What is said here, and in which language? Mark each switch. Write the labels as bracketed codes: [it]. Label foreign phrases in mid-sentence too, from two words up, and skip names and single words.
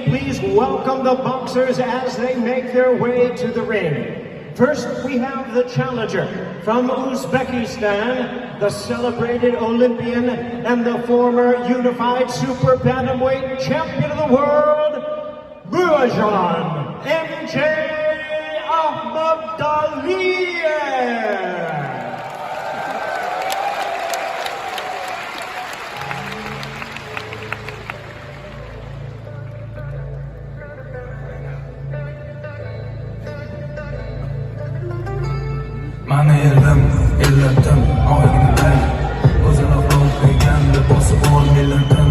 [en] Please welcome the boxers as they make their way to the ring. First, we have the challenger from Uzbekistan, the celebrated Olympian and the former unified super bantamweight champion of the world, Buajan MJ Ahmadaliyev. [uz] Mani elim, illatim, oyimdan o'zini qo'ygan bosib ol millatim.